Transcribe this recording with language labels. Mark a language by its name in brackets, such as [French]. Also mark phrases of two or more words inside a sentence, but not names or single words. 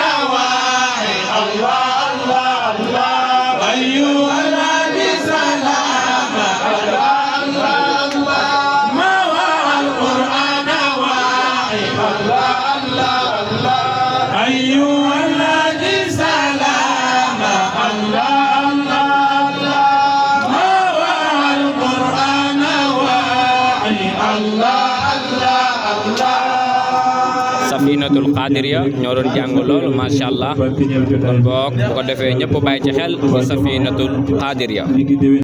[Arabic] واعي الله الله الله أيها الهادي سلام الله الله الله ما وعى القرآن واعي الله الله الله أيها الهادي سلام الله الله الله ما وعى القرآن واعي الله الله الله [Wolof] Safinatul Qadiriya ñoo doon jàng loolu [Arabic] ما شاء الله [Wolof] kon boog bu ko defee ñëpp bàyyi ci xel ci Safinatul Qadiriya